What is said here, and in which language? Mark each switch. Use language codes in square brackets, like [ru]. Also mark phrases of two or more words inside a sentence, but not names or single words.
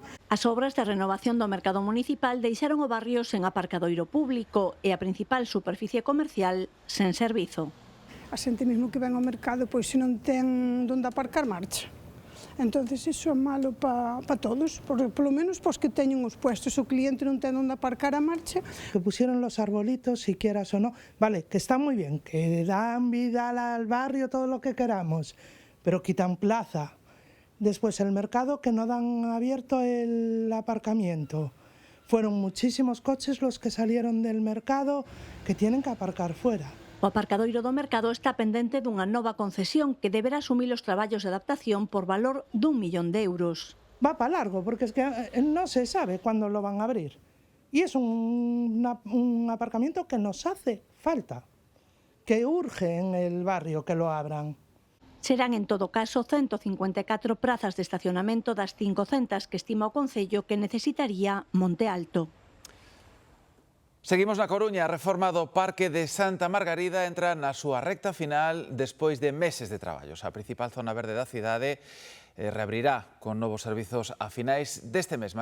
[gl] As obras de renovación do mercado municipal deixaron o barrio sen aparcadoiro público e a principal superficie comercial sen servizo. A xente mesmo que ven ao mercado, pois se non ten onde aparcar, marcha. Entonces iso é malo para todos, polo menos pos que teñen os puestos, o cliente non ten onde aparcar a marcha. [es] Que pusieron los arbolitos, si quieras o no, vale, que está moi bien, que dan vida al barrio, todo lo que queramos, pero quitan plaza. Después el mercado, que no dan abierto el aparcamiento. Fueron muchísimos coches los que salieron del mercado que tienen que aparcar fuera. [gl] O aparcadoiro do mercado está pendente dunha nova concesión que deberá asumir os traballos de adaptación por valor d'1 millón de euros. [es] Va para largo, porque es que no se sabe cuándo lo van a abrir. Y es un aparcamiento que nos hace falta, que urge en el barrio que lo abran. [gl] Serán, en todo caso, 154 prazas de estacionamento das 500 que estima o Concello que necesitaría Monte Alto. Seguimos na Coruña. A reforma do Parque de Santa Margarida entra na súa recta final despois de meses de traballos. A principal zona verde da cidade reabrirá con novos servizos a finais deste mes.